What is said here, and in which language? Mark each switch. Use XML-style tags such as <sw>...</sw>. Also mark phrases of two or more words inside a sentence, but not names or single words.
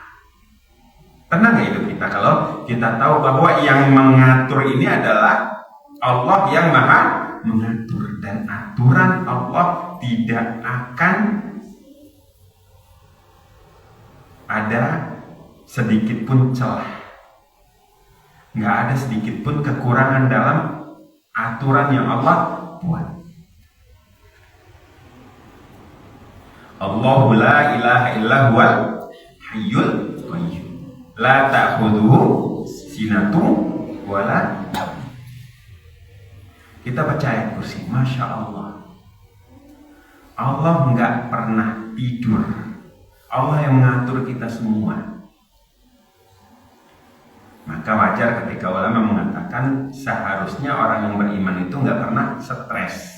<id>Tenang ya hidup kita kalau kita tahu bahwa yang mengatur ini adalah Allah yang Maha mengatur, dan aturan Allah tidak akan ada sedikit pun celah, nggak ada sedikit pun kekurangan dalam aturan yang Allah buat.</id> <ar>الله لا إله إلا هو الحي القيوم لا تأخذه سنة ولا نوم.</ar> <id>Kita baca ayat kursi, Masya Allah. Allah nggak pernah tidur. Allah yang mengatur kita semua. Maka wajar ketika ulama mengatakan seharusnya orang yang beriman itu nggak pernah stres.</id>